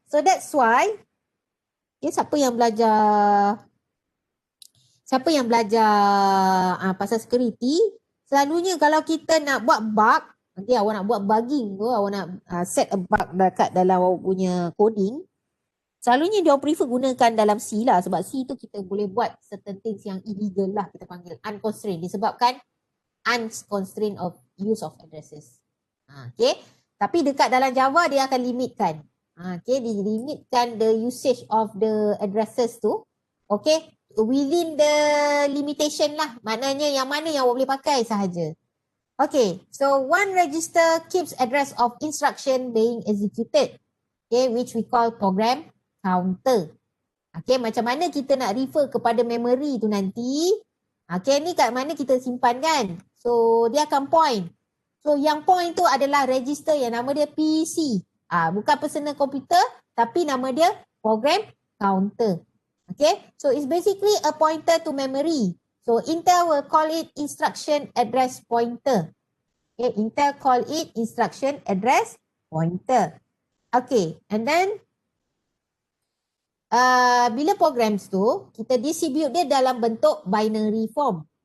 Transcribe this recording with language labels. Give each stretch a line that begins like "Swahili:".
Malay: So that's why, siapa yang belajar pasal security, selalunya kalau kita nak buat bug, nanti awak nak buat bugging tu, awak nak set a bug dekat dalam awak punya coding, selalunya dia prefer gunakan dalam C lah, sebab C tu kita boleh buat certain things yang illegal lah, kita panggil unconstrained, disebabkan
English: unconstrained of use of addresses.
Malay: Okay. Tapi dekat dalam Java dia akan limitkan. Okay, dia limitkan
English: the usage of the addresses
Malay: tu. Okay, within the limitation lah. Maknanya yang mana yang awak boleh pakai sahaja.
English: Okay, so one register keeps address of instruction being executed. Okay, which we call program counter.
Malay: Okay, macam mana kita nak refer kepada memory tu nanti. Okay, ni kat mana kita simpan kan. So, dia akan point. So, yang point tu adalah register yang nama dia PC. Bukan personal computer, tapi nama dia program counter.
English: Okay, so it's basically a pointer to memory. So Intel will call it instruction address pointer. Okay, Intel call it instruction address pointer.
Malay: Okay, and then bila programs tu kita distribute dia dalam bentuk binary form.